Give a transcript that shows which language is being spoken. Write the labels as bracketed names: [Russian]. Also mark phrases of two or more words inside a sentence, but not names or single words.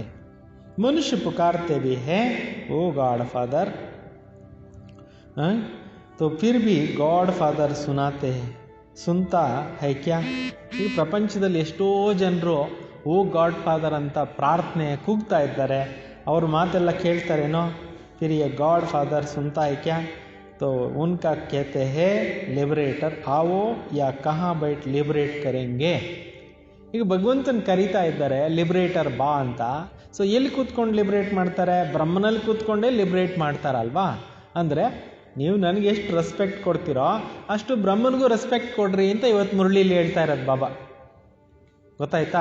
[Hindi] मनुष्य पुकारते भी हैं ओ [English] God Father, [Hindi] तो फिर भी [English] God Father [Hindi] सुनता है क्या. [Kannada] ಈ ಪ್ರಪಂಚದಲ್ಲಿ ಎಷ್ಟೋ ಜನರು [English] O God Father [Kannada] ಅಂತ ಪ್ರಾರ್ಥನೆ ಕೂಗ್ತಾ ಇದ್ದಾರೆ, ಅವ್ರ ಮಾತೆಲ್ಲ ಕೇಳ್ತಾರೇನೋ? [Hindi] फिर ये [English] God Father [Hindi] सुनता है क्या? तो उनका कहते हैं लिबरेटर आओ या कहाँ बैठ लिबरेट करेंगे. [Kannada] ಈಗ ಭಗವಂತನ ಕರೀತಾ ಇದ್ದಾರೆ ಲಿಬ್ರೇಟರ್ ಬಾ ಅಂತ. ಸೊ ಎಲ್ಲಿ ಕೂತ್ಕೊಂಡು ಲಿಬ್ರೇಟ್ ಮಾಡ್ತಾರೆ? ಬ್ರಹ್ಮನಲ್ಲಿ ಕೂತ್ಕೊಂಡೇ ಲಿಬ್ರೇಟ್ ಮಾಡ್ತಾರಲ್ವಾ. ಅಂದರೆ ನೀವು ನನಗೆ ಎಷ್ಟು ರೆಸ್ಪೆಕ್ಟ್ ಕೊಡ್ತೀರೋ ಅಷ್ಟು ಬ್ರಹ್ಮನಿಗೂ ರೆಸ್ಪೆಕ್ಟ್ ಕೊಡ್ರಿ ಅಂತ ಇವತ್ತು ಮುರಳಿಲಿ ಹೇಳ್ತಾ ಇರೋದು ಬಾಬಾ. ಗೊತ್ತಾಯ್ತಾ?